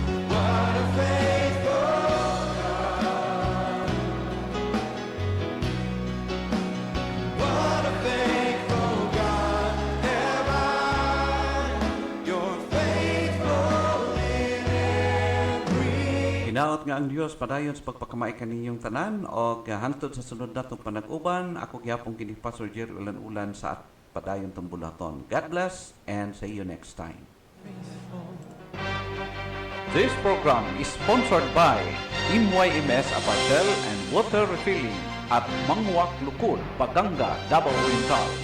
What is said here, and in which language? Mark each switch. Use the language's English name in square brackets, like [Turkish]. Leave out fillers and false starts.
[English] what a faithful What a faithful God have I. You're faithful in every [Cebuano] Hinaot nga ang Dios padayon sa pagpakamay kaninyong tanan o hangtod sa sunod natong panag-uban. Ako gyapon kini Pastor Jerry Ulan-Ulan sa padayon tong bulaton. [English] God bless and see you next time. This program is sponsored by MYMS Apparel and Water Refilling at Mangwak Lukul, Paganga, Davao Oriental.